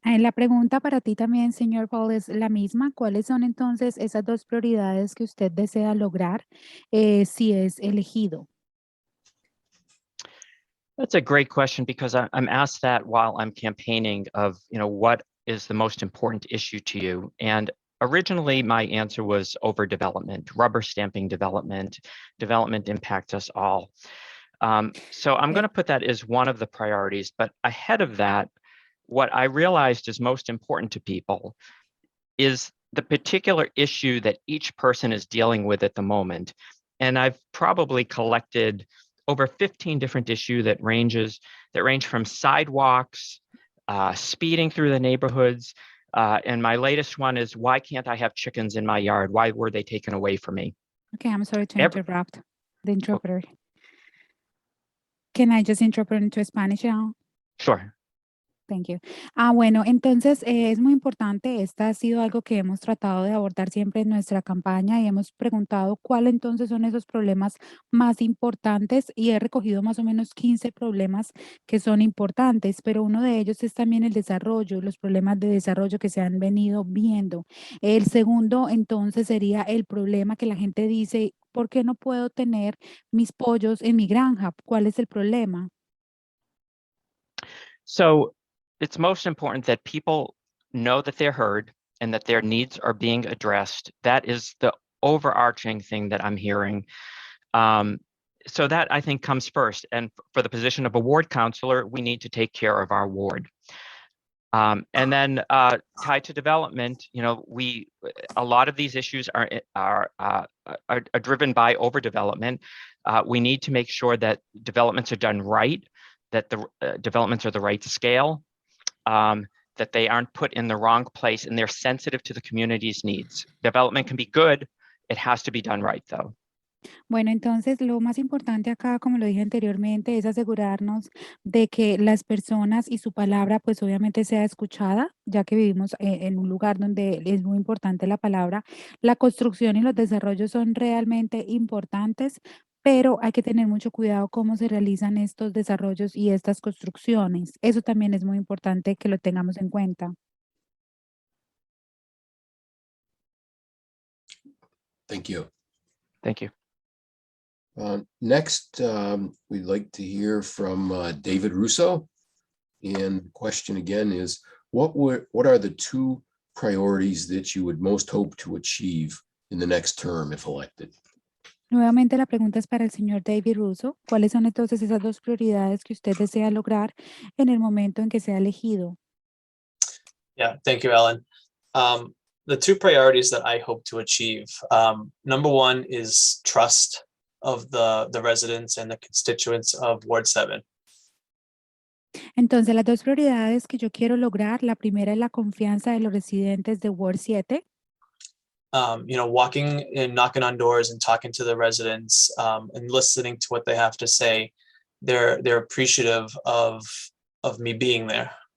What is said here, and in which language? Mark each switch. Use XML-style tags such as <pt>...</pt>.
<es>La pregunta para ti también, señor Paul, es la misma. ¿Cuáles son entonces esas 2 prioridades que usted desea lograr si es elegido?</es> <en>That's a great question, because I'm asked that while I'm campaigning of, what is the most important issue to you? And originally my answer was overdevelopment, rubber stamping development. Development impacts us all. So I'm going to put that as one of the priorities, but ahead of that, what I realized is most important to people is the particular issue that each person is dealing with at the moment. And I've probably collected over 15 different issues that range from sidewalks, speeding through the neighborhoods. And my latest one is, why can't I have chickens in my yard? Why were they taken away from me? Okay, I'm sorry to interrupt the interpreter. Can I just interpret into Spanish now? Sure. Thank you.</en> <es>Bueno, entonces es muy importante. Esta ha sido algo que hemos tratado de abordar siempre en nuestra campaña y hemos preguntado cuáles entonces son esos problemas más importantes, y he recogido más o menos 15 problemas que son importantes, pero uno de ellos es también el desarrollo, los problemas de desarrollo que se han venido viendo. El segundo entonces sería el problema que la gente dice: ¿por qué no puedo tener mis pollos en mi granja? ¿Cuál es el problema?</es> <en>So it's most important that people know that they're heard and that their needs are being addressed. That is the overarching thing that I'm hearing. So that, I think, comes first. And for the position of a ward councilor, we need to take care of our ward. And then tied to development, a lot of these issues are driven by overdevelopment. We need to make sure that developments are done right, that the developments are the right scale, that they aren't put in the wrong place, and they're sensitive to the community's needs. Development can be good. It has to be done right, though.</en> <es>Bueno, entonces lo más importante acá, como lo dije anteriormente, es asegurarnos de que las personas y su palabra, pues obviamente sea escuchada, ya que vivimos en un lugar donde es muy importante la palabra. La construcción y los desarrollos son realmente importantes, pero hay que tener mucho cuidado cómo se realizan estos desarrollos y estas construcciones. Eso también es muy importante que lo tengamos en cuenta.</es> <en>Thank you. Thank you. Next, we'd like to hear from David Russo. And the question again is, what are the two priorities that you would most hope to achieve in the next term if elected?</en> <es>Nuevamente la pregunta es para el señor David Russo. ¿Cuáles son entonces esas dos prioridades que usted desea lograr en el momento en que sea elegido?</es> <en>Yeah, thank you, Ellen. The two priorities that I hope to achieve, number one is trust of the residents and the constituents of Ward 7.</en> <es>Entonces, las dos prioridades que yo quiero lograr, la primera es la confianza de los residentes de Ward 7.</es> <en>Walking and knocking on doors and talking to the residents and listening to what they have to say. They're appreciative of me being there.</en>